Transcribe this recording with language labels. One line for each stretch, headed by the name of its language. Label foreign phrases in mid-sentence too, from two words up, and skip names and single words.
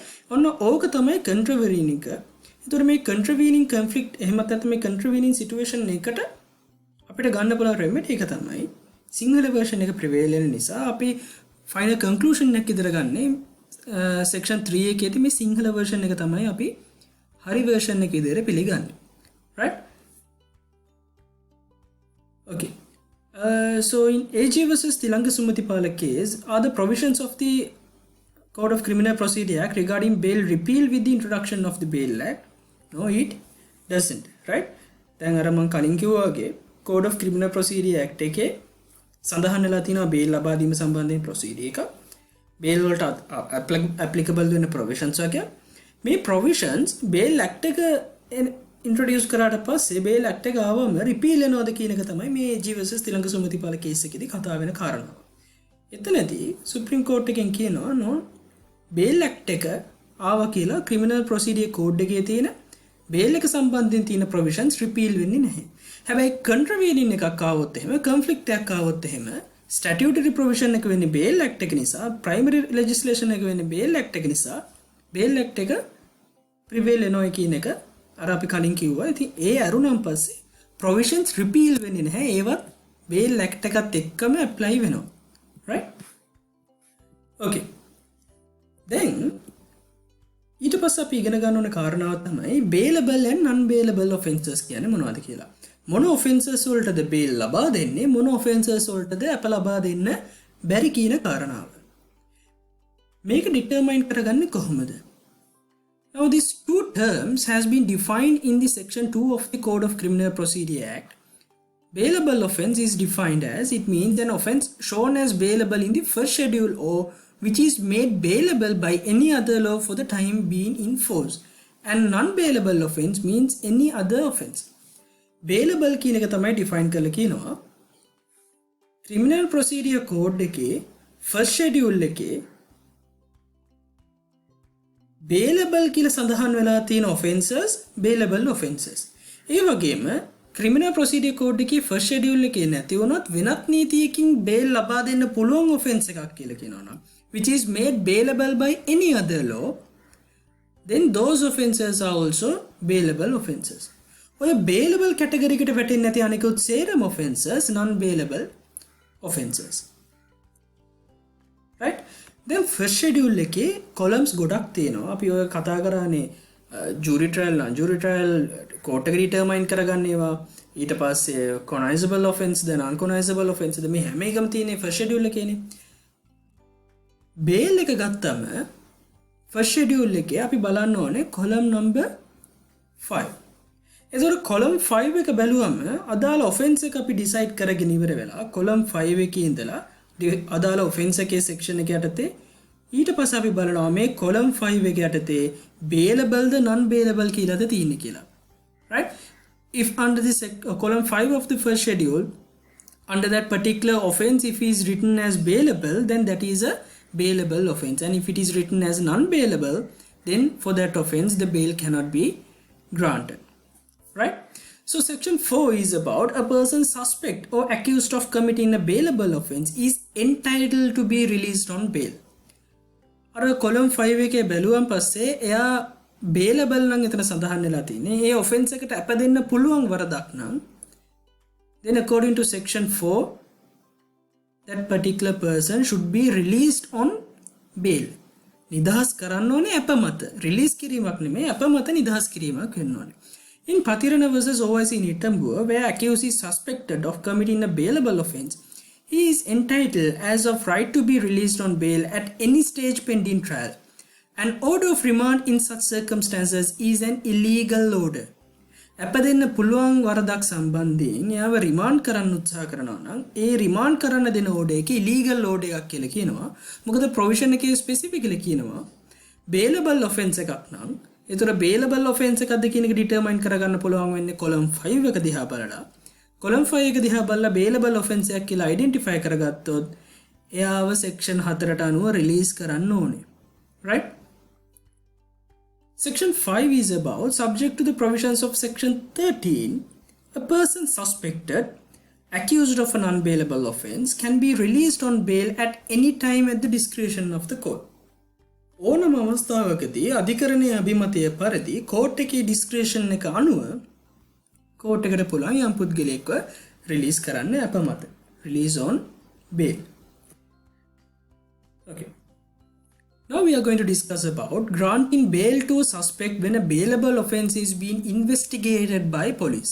Sinhala: ඔන්න ඕක තමයි contravening එක. ඒතර මේ
English: contravening conflict
Sinhala: එහෙම නැත්නම් මේ
English: contravening situation
Sinhala: එකට අපිට ගන්න පුළුවන් remedy එක තමයි සිංහල version එක prevail වෙන නිසා අපි
English: final conclusion
Sinhala: එකක් ඉදර ගන්නේ
English: section 3
Sinhala: එකේදී මේ සිංහල version එක තමයි අපි හරි version එක ඉදර පිළිගන්නේ.
English: right? okay. So in AG versus Tilanga Sumatipala case, are the provisions of the Code of Criminal Procedure Act regarding bail repealed with the introduction of the Bail Act? No, it doesn't. Right?
Sinhala: දැන් අර මම කලින් කිව්වා වගේ
English: Code of Criminal Procedure Act
Sinhala: එකේ සඳහන් වෙලා තියෙනවා bail ලබා දීම සම්බන්ධයෙන් procedure එක. bail වලට applicable වෙන provisions වගේ. මේ provisions
English: bail act
Sinhala: එක introduce කරාට පස්සේ
English: bail act
Sinhala: එක ආවම repeal වෙනවද කියන එක තමයි මේ AG versus තිලංග සුමතිපාල case එකේදී කතා වෙන කාරණාව. එතනදී Supreme Court එකෙන් කියනවා
English: no bail act
Sinhala: එක ආවා කියලා
English: criminal procedure code
Sinhala: එකේ තියෙන bail එක සම්බන්ධයෙන් තියෙන provisions repeal වෙන්නේ නැහැ. හැබැයි contravening එකක් ආවොත් එහෙම conflict එකක් ආවොත් එහෙම
English: statutory provision
Sinhala: එක වෙන්නේ
English: bail act
Sinhala: එක නිසා
English: primary legislation
Sinhala: එක වෙන්නේ
English: bail act
Sinhala: එක නිසා
English: bail act
Sinhala: එක prevail වෙනවා කියන එක අර අපි කලින් කිව්වා. ඉතින් ඒ අරුණම් පස්සේ provisions repeal වෙන්නේ නැහැ. ඒවත්
English: bail act
Sinhala: එකත් එක්කම apply වෙනවා. right?
English: okay. then
Sinhala: ඊට පස්සේ අපි ඉගෙන ගන්න ඕන කාරණාව තමයි
English: bailable and non-bailable offences
Sinhala: කියන්නේ මොනවද කියලා. මොන offences වලටද bail ලබා දෙන්නේ මොන offences වලටද අප ලබා දෙන්න බැරි කියන කාරණාව. මේක determine කරගන්නේ කොහොමද?
English: Now these two terms has been defined in the section 2 of the Code of Criminal Procedure Act. Bailable offence is defined as it means an offence shown as bailable in the first schedule or which is made bailable by any other law for the time being in force. And non-bailable offence means any other offence.
Sinhala: Bailable කියන එක තමයි define කරලා කියනවා.
English: Criminal Procedure Code
Sinhala: එකේ
English: first schedule
Sinhala: එකේ bailable කියලා සඳහන් වෙලා තියෙන
English: offences bailable offences.
Sinhala: ඒ වගේම
English: Criminal Procedure Code
Sinhala: එකේ
English: first schedule
Sinhala: එකේ නැති වුණොත් වෙනත් නීතියකින් bail ලබා දෙන්න පුළුවන් offense එකක් කියලා කියනවා නම්
English: which is made bailable by any other law, then those offences are also bailable offences.
Sinhala: ඔය
English: bailable category
Sinhala: එකට වැටෙන්නේ නැති අනිකුත් සේරම
English: offences non-bailable offences. right? then first schedule
Sinhala: එකේ columns ගොඩක් තියෙනවා. අපි ඔය කතා කරානේ
English: jury trial court
Sinhala: එක determine කරගන්න ඒවා. ඊට පස්සේ
English: cognizable offence then uncognizable offence
Sinhala: මේ හැම එකම තියෙන්නේ first schedule එකේනේ. bail එක ගත්තම
English: first schedule
Sinhala: එකේ අපි බලන්න ඕනේ
English: column number 5.
Sinhala: එතකොට
English: column 5
Sinhala: එක බැලුවම අදාළ offence එක අපි decide කරගෙන ඉවර වෙලා
English: column 5
Sinhala: එකේ ඉඳලා අදාළ offence එකේ section එක යටතේ ඊට පස්සේ අපි බලනවා මේ
English: column 5
Sinhala: එක යටතේ bailable ද
English: non bailable
Sinhala: කියලාද තියෙන්නේ කියලා. right?
English: if under this column 5 of the first schedule under that particular offence if it is written as bailable then that is a bailable offence, and if it is written as non-bailable then for that offence the bail cannot be granted. right? So section 4 is about a person suspect or accused of committing a bailable offence is entitled to be released on bail.
Sinhala: අර
English: column 5
Sinhala: එකේ බැලුවන් පස්සේ එයා bailable නම් එතන සඳහන් වෙලා තියෙන්නේ. ඒ offence එකට අප දෙන්න පුළුවන් වරදක් නම්
English: then according to section 4 that particular person should be released on bail.
Sinhala: නිදහස් කරන්න ඕනේ අප මත. රිලීස් කිරීමක් නෙමෙයි අප මත නිදහස් කිරීමක් වෙන්න ඕනේ.
English: In Pathirana versus OIC Nitambur, where accused is suspected of committing a bailable offence, he is entitled as of right to be released on bail at any stage pending trial. An order of remand in such circumstances is an illegal order.
Sinhala: අප දෙන්න පුළුවන් වරදක් සම්බන්ධයෙන් එයාව රිමාන්ඩ් කරන්න උත්සාහ කරනවා නම් ඒ රිමාන්ඩ් කරන්න දෙන ඕඩර් එක
English: illegal order
Sinhala: එකක් කියලා කියනවා. මොකද ප්‍රොවිෂන් එකේ ස්පෙસિෆිකලි කියනවා
English: bailable offence
Sinhala: එකක් නම් ඒතර
English: bailable offence
Sinhala: එකක්ද කියන එක ඩිටර්මයින් කරගන්න පුළුවන් වෙන්නේ
English: column 5
Sinhala: එක දිහා බලලා.
English: column 5
Sinhala: එක දිහා බලලා
English: bailable offence
Sinhala: එකක් කියලා අයිඩෙන්ටිෆයි කරගත්තොත් එයාව
English: section 4
Sinhala: අනුව රිලීස් කරන්න ඕනේ.
English: right? Section 5 is about, subject to the provisions of Section 13, a person suspected, accused of an unbailable offence can be released on bail at any time at the discretion of the court.
Sinhala: ඕනම අවස්ථාවකදී අධිකරණයේ අභිමතය පරිදි කෝට් එකේ ඩිස්ක්‍රිෂන් එක අනුව කෝට් එකට පුළුවන් යම් පුද්ගලයෙක්ව රිලීස් කරන්න අප මත.
English: Release on bail. Okay. Now we are going to discuss about granting bail to a suspect when a bailable offence is being investigated by police.